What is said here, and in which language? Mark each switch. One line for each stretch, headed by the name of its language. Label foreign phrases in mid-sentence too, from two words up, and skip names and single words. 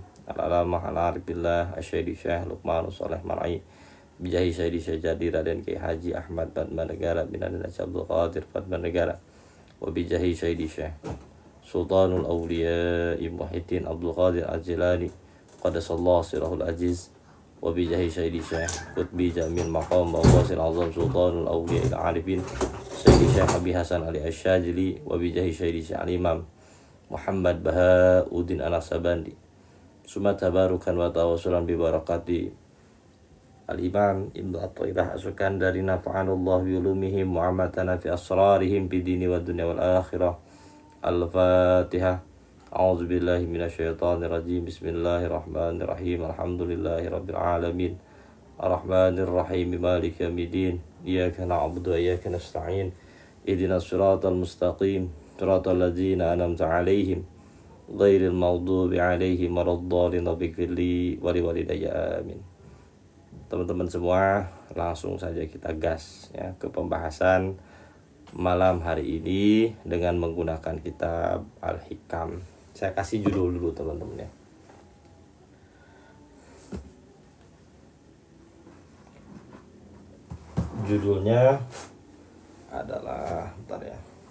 Arabic: العلامة العارف بالله سيدي الشيخ لقمان صالح مرعي، بجاه سيدي سجادي رادين كياهي حاج أحمد بادمانيجارا بن عدنان عبد القادر بادمانيجارا، وبجاه سيدي الشيخ سلطان الأولياء محيي الدين عبد القادر الجيلاني قدس الله سره العزيز، وبجاه سيدي الشيخ قطب جميل مقام بواصل أعظم سلطان الأولياء العارفين سيدي الشيخ أبي الحسن علي الشاذلي، وبجاه سيدي الشيخ الإمام محمد بهاء الدين النقشبندي. ثم تبركا وتوسلا ببركة الإمام ابن عطاء الله السكندري، نفعنا الله بعلومهم وأماتنا في أسرارهم في الدين والدنيا والآخرة. Al-Fatihah. أعوذ بالله من الشيطان الرجيم. بسم الله الرحمن الرحيم. الحمد لله رب العالمين. الرحمن الرحيم. مالك يوم الدين. إياك نعبد وإياك نستعين. اهدنا الصراط المستقيم. صراط الذين أنعمت عليهم غير المغضوب عليهم ولا الضالين. رب اغفر لي ولوالدي. Amin.
Indonesian: Teman-teman semua, langsung saja kita gas ya ke pembahasan malam hari ini dengan menggunakan kitab Al-Hikam. Saya kasih judul dulu teman-teman ya. Judulnya adalah, bentar ya,